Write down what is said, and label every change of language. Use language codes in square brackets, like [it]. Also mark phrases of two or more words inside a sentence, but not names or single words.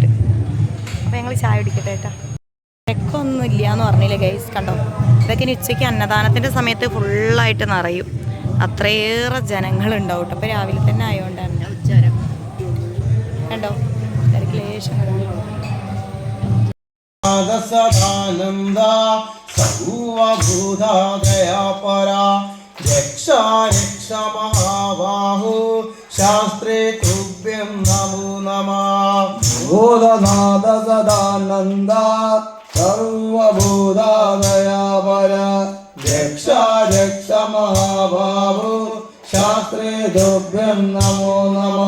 [ml] അപ്പോൾ ഞങ്ങൾ ചായ കുടിക്കട്ടെ കേട്ടോ. തിരക്കൊന്നും ഇല്ല എന്ന് പറഞ്ഞില്ലേ ഗൈസ്? കണ്ടോ, ഇതൊക്കെ ഇനി ഉച്ചയ്ക്ക് അന്നദാനത്തിൻ്റെ സമയത്ത് ഫുള്ളായിട്ട് നിറയും. അത്രയേറെ ജനങ്ങളുണ്ടാവും കേട്ടോ. അപ്പോൾ രാവിലെ തന്നെ ആയതുകൊണ്ടാണ്. കണ്ടോ തിരക്കിലേശം [sa] शास्त्रे तुभ्यं नमो नमः. भूतनाथ सदानन्द सर्वभूतादयापर यक्ष महाबाहो शास्त्रे तुभ्यं नमो नमः.